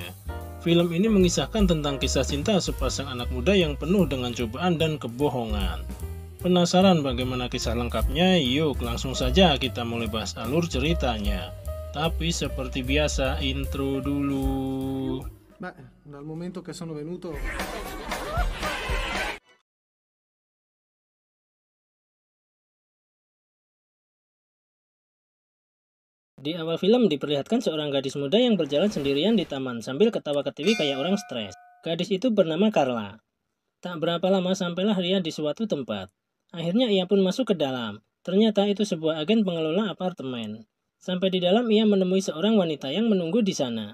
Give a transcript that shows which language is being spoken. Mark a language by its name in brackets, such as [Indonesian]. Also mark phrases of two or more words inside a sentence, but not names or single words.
[Indonesian] Film ini mengisahkan tentang kisah cinta sepasang anak muda yang penuh dengan cobaan dan kebohongan. Penasaran bagaimana kisah lengkapnya? Yuk langsung saja kita mulai bahas alur ceritanya. Tapi seperti biasa, intro dulu. [Italian] Beh, dal momento che sono venuto... [Indonesian] Di awal film diperlihatkan seorang gadis muda yang berjalan sendirian di taman sambil ketawa-ketiwi kayak orang stres. Gadis itu bernama Carla. Tak berapa lama sampailah dia di suatu tempat. Akhirnya ia pun masuk ke dalam. Ternyata itu sebuah agen pengelola apartemen. Sampai di dalam ia menemui seorang wanita yang menunggu di sana.